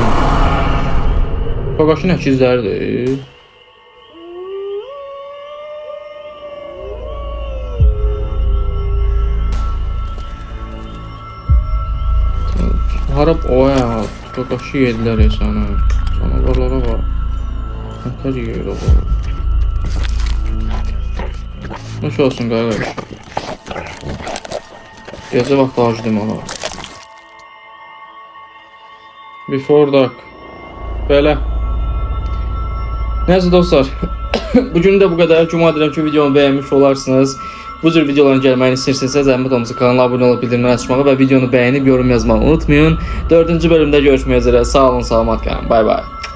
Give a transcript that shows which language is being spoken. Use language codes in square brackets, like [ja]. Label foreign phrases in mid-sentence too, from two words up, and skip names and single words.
[az] Bagajın əkizlərdir. [tr] Harap o ya. Bagajı yedilər ya sana. Canavarlara bak. [az] Nətər yeyir o bu. [tr] Nasıl olsun [az] qardaş? Gecə vaxtı acıdım ona. [en] Before dark. [az] Belə. Neyse dostlar. [tr] Bugün de bu kadar. [az] Cuma edirəm ki videomu beğenmiş olarsınız. Bu cür videoların gəlməyini istəyirsinizsə zəhmət olmasa kanala abunə olub bildirimləri açmağı və videonu bəyənib yorum yazmağı unutmayın. 4-cü bölümdə görüşmək üzrə. Sağ olun, salamat qalın. [en] Bay bay.